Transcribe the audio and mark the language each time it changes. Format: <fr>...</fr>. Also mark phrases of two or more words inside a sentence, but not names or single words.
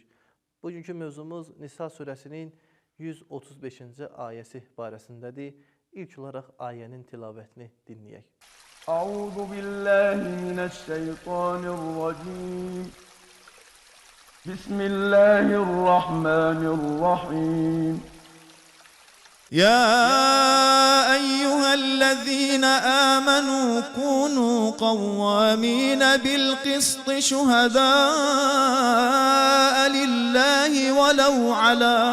<az>Bugünkü mövzumuz Nisa surəsinin 135-ci ayəsi barəsindədir. İlk olaraq ayənin tilavətini dinləyək.</az> <ar>أعوذ بالله من الشيطان الرجيم. Bismillahirrahmanirrahim. يا أيها الذين آمنوا كونوا قوامين بالقسط شهداء لله ولو على</ar>